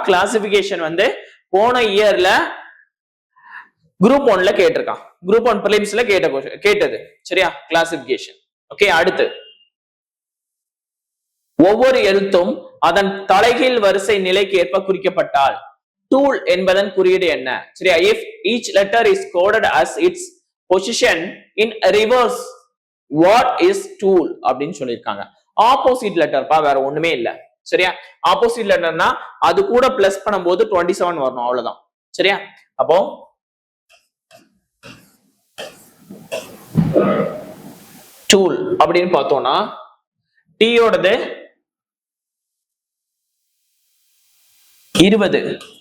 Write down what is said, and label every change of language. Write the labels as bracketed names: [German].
[Tamil] Classification வந்து போன இயர்ல குரூப் 1ல கேட்டிருக்கான். குரூப் 1 பிலிம்ஸ்ல கேட்டது. சரியா? கிளாசிபிகேஷன். ஓகே, அடுத்து ஒவ்வொரு எழுத்தும் அதன் தலைகீழ் வரிசை நிலைக்கு ஏற்ப குறிக்கப்பட்டால் டூல் என்பதன் குறியீடு என்ன? சரியா? [English] if each letter is coded as its position in reverse, what is tool [Tamil] அப்படின்னு சொல்லியிருக்காங்க. ஆப்போசிட் லெட்டர் பா, வேற ஒண்ணுமே இல்ல. சரியா? ஆப்போசிட் லெட்டர்னா அது கூட பிளஸ் பண்ணும்போது 27 வரணும், அவ்வளவுதான். சரியா? அப்போ டூல் அப்படின்னு பார்த்தோம்னா டீயோடது 20.